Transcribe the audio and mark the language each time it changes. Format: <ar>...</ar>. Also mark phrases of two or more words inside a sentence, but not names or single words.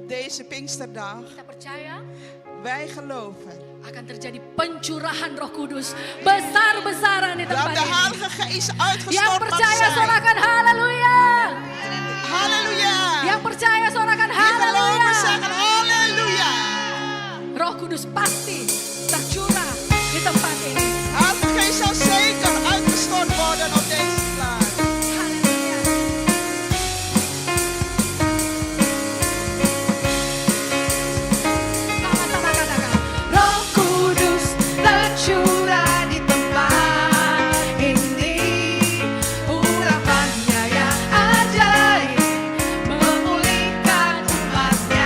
<nl>deze Pinksterdag,</nl> <id>Kita percaya</id> <nl>wij geloven</nl> <id>akan terjadi pencurahan Roh Kudus besar-besaran di</id> <nl>dat</nl> <id>tempat</id> <nl>de</nl> <id>ini.</id> <nl>Heilige Geest</nl> <id>Yang</id> <nl>uitgestort mag</nl> <id>percaya</id> <nl>zijn.</nl> <id>sorakan haleluya.</id> <nl>Halleluja.</nl> <id>Yang percaya sorakan</id> <nl>Die geloven</nl> <id>haleluya.</id> <nl>zeggen halleluja.</nl> <id>Roh Kudus pasti tercurah di tempat ini.</id> <nl>Heilige Geest zal zeker uitgestort worden op deze plaats.</nl> <id>Haleluya. Sama-sama katakan, Roh Kudus tercurah di tempat ini. Urapannya yang ajaib memulihkan umatnya.</id>